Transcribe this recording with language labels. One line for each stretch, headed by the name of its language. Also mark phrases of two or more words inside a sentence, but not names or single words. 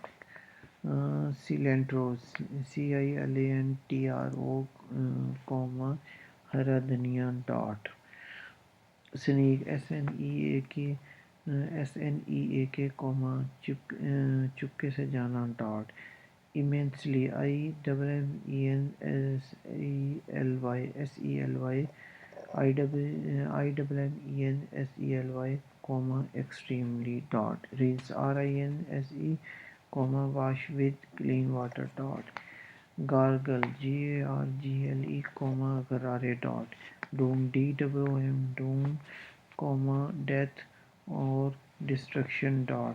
English: Cilantro, C-I-L-A-N-T-R-O, comma,
Hindi: हरा धनिया,
English: dot. Sneak, S-N-E-A-K, comma,
Hindi: चुपके से जाना,
English: dot. Immensely, I-M-M-E-N-S-E-L-Y, I-M-M-E-N-S-E-L-Y, comma, extremely, dot. Rinse, R-I-N-S-E, comma, wash with clean water, dot. Gargle, G-A-R-G-L-E, comma, garare, dot. Doom, D-O-O-M, doom, comma, death or destruction, dot.